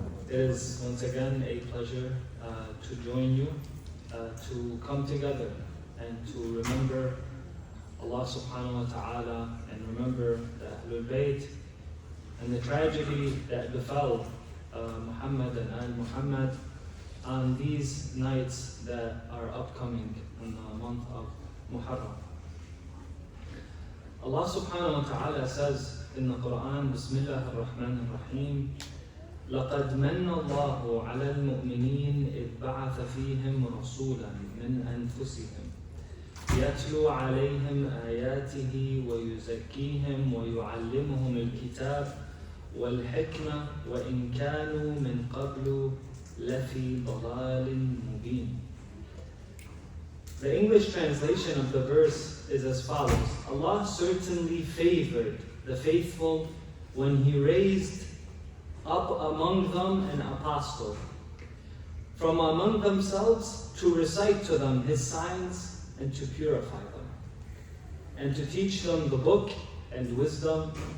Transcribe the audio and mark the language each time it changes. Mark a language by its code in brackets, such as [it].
[en] It is once again a pleasure to join you, to come together and to remember Allah subhanahu wa ta'ala and remember the Ahlul Bayt and the tragedy that befell Muhammad and Al Muhammad on these nights that are upcoming in the month of Muharram. [ar] Allah subhanahu wa ta'ala [en] says in the Quran, [ar] Bismillah ar-Rahman ar-Rahim, لَقَدْ مَنَّ اللَّهُ عَلَى الْمُؤْمِنِينَ إِذْ بَعَثَ فِيهِمْ رَسُولًا مِنْ أَنفُسِهِمْ يَتْلُو عَلَيْهِمْ آيَاتِهِ وَيُزَكِّيهِمْ وَيُعَلِّمُهُمُ الْكِتَابَ وَالْحِكْمَةَ وَإِنْ كَانُوا مِنْ قَبْلُ لَفِي ضَلَالٍ مُبِينٍ. [en] The English translation of the verse is as follows. Allah certainly favored the faithful when He raised up among them an apostle from among themselves to recite to them His signs and to purify them and to teach them the book and wisdom.